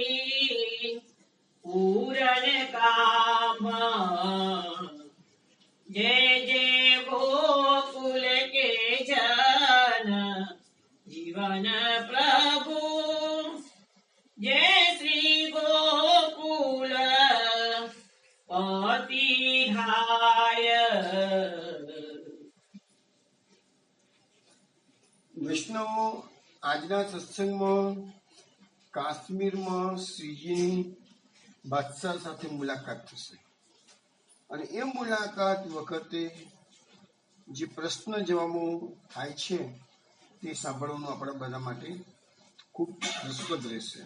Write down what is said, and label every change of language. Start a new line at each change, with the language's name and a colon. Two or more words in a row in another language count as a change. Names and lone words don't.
Hindi: पूरन काम, जय जय गोकुल के जन जीवन प्रभु, जय श्री गोकुल पतिहाय.
Gujarati: વૈષ્ણવો, આજના સત્સંગમાં કાશ્મીરમાં શ્રીજીની બાદશાહ સાથે મુલાકાત થશે અને એ મુલાકાત વખતે જે પ્રશ્ન જવાબો થાય છે તે સાંભળવાનું આપણા બધા માટે ખૂબ રસપ્રદ રહેશે.